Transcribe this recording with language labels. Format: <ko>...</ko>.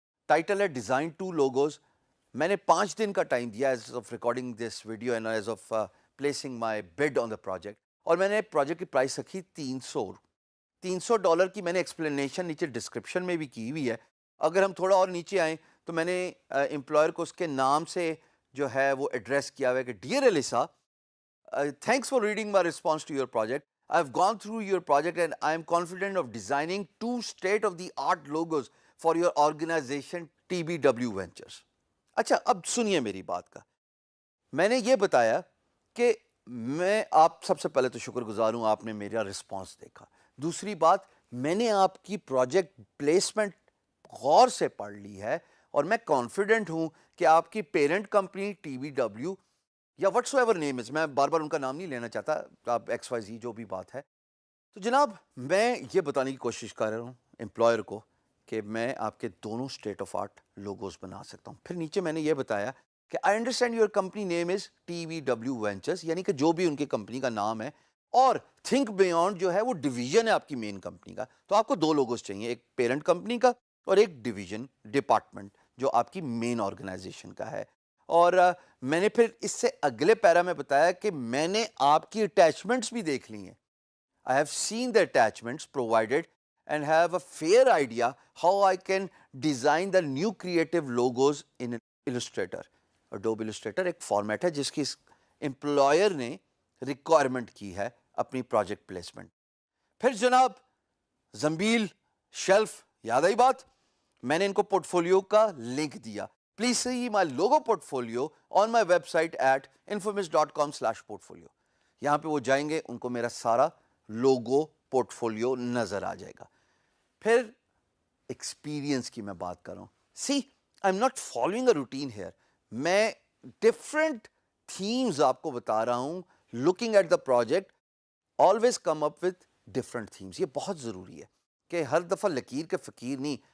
<ur>Title ہے design 2 logos. میں نے 5 دن کا ٹائم دیا</ur> <en>as of recording this video and as of placing my bid on the project,</en> <ur>اور میں نے پروجیکٹ کی پرائس رکھی $300 کی. میں نے ایکسپلینیشن نیچے ڈسکرپشن میں بھی کی ہوئی ہے. اگر ہم تھوڑا اور نیچے آئیں تو میں نے امپلائر کو اس کے نام سے جو ہے وہ ایڈریس کیا ہوا ہے کہ dear ایلیسا,</ur> <en>thanks for reading my response to your project. I've gone through your project and I am confident of designing 2 state-of-the-art logos for your organization TBW Ventures.</en> <ur>اچھا, اب سنیے میری بات کا. میں نے یہ بتایا کہ میں آپ سب سے پہلے تو شکر گزار ہوں آپ نے میرا رسپانس دیکھا. دوسری بات, میں نے آپ کی پروجیکٹ پلیسمنٹ غور سے پڑھ لی ہے اور میں کانفیڈنٹ ہوں کہ آپ کی parent company T B W یا</ur> <en>whatsoever name is,</en> <ur>میں بار بار ان کا نام نہیں لینا چاہتا, آپ ایکس وائی زی جو بھی بات ہے. تو جناب میں یہ بتانے کی کوشش کر رہا ہوں امپلائر کو کہ میں آپ کے دونوں اسٹیٹ آف آرٹ لوگوز بنا سکتا ہوں. پھر نیچے میں نے یہ بتایا کہ</ur> <en>I understand your company name is T V W ventures,</en> <ur>یعنی کہ جو بھی ان کی کمپنی کا نام ہے, اور تھنک بیونڈ جو ہے وہ ڈویژن ہے آپ کی مین کمپنی کا. تو آپ کو 2 لوگوز چاہیے, ایک پیرنٹ کمپنی کا اور ایک ڈویژن ڈپارٹمنٹ جو آپ کی مین آرگنائزیشن کا ہے. اور میں نے پھر اس سے اگلے پیرا میں بتایا کہ میں نے آپ کی اٹیچمنٹس بھی دیکھ لی ہیں.</ur> <en>I have seen the attachments provided and have a fair idea how I can design the new creative logos in Illustrator.</en> <ur>Adobe Illustrator ایک فارمیٹ ہے جس کی امپلائر نے ریکوائرمنٹ کی ہے اپنی پروجیکٹ پلیسمنٹ. پھر جناب زنبیل شیلف, یاد آئی بات, میں نے ان کو پورٹ فولیو کا لنک دیا.</ur> <en>Please see my logo portfolio on my website at infamous.com/portfolio.</en> <ur>یہاں پہ وہ جائیں گے, ان کو میرا سارا لوگو پورٹ فولیو نظر آ جائے گا. پھر ایکسپیرینس کی میں بات کر رہا ہوں.</ur> <en>see I'm not following a routine here,</en> <ur>میں ڈفرینٹ تھیمز آپ کو بتا رہا ہوں.</ur> <en>Looking at the project always come up with different themes.</en> <ur>یہ بہت ضروری ہے کہ ہر دفعہ لکیر کے فقیر نہیں.</ur>